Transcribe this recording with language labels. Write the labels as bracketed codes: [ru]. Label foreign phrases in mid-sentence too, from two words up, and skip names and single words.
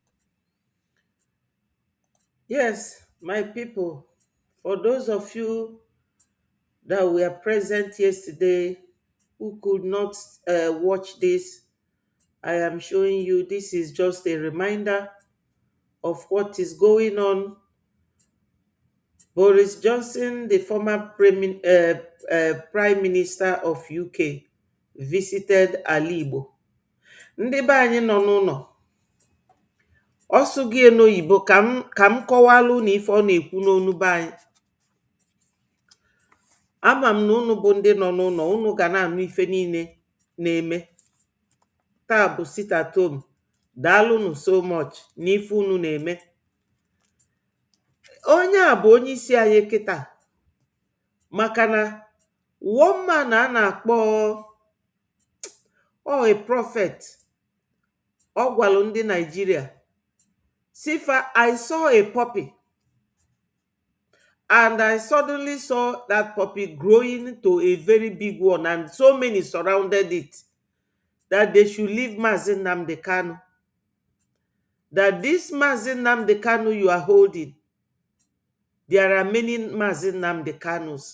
[en] Yes, my people, for those of you that were present yesterday who could not watch this, I am showing you this is just a reminder of what is going on. Boris Johnson, the former Prime Minister of UK, visited Alibo. [ig] Ndị be anyị nọ n'ụlọ, ọ sụgị n'oyibo ka m kọwalụ na ife ọ na-ekwu n'onu be anyị. Ama m na unu bụ ndị nọ n'ụlọ, unu ga na-anụ ife niile na-eme. Taa bụ [en] sit at home. [ig] Daalụnụ [en] so much [ig] n'ife unu na-eme. Onye a bụ onye isi anyị kịta, maka na [en] one man [ig] a na-akpọ [en] a prophet. [ig] Ọ gwalụ ndị Nigeria, Sifa, [en] I saw a puppy and I suddenly saw that puppy growing to a very big one and so many surrounded it, that they should leave Mazi Nnamdi Kanu. That this Mazi Nnamdi Kanu you are holding, there are many Mazi Nnamdi Kanus.